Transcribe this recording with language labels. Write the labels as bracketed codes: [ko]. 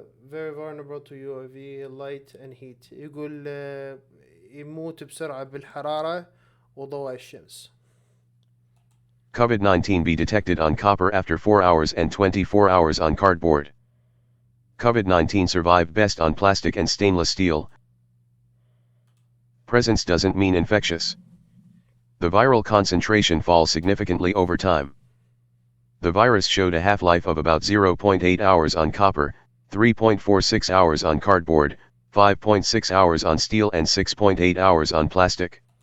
[en] Very vulnerable to UV light and heat. [ar] يقول يموت بسرعة بالحرارة وضوء الشمس. [en] COVID-19 be detected on copper after 4 hours and 24 hours on cardboard. COVID-19 survive best on plastic and stainless steel. Presence doesn't mean infectious. The viral concentration falls significantly over time. The virus showed a half-life of about 0.8 hours on copper, 3.46 hours on cardboard, 5.6 hours on steel and 6.8 hours on plastic.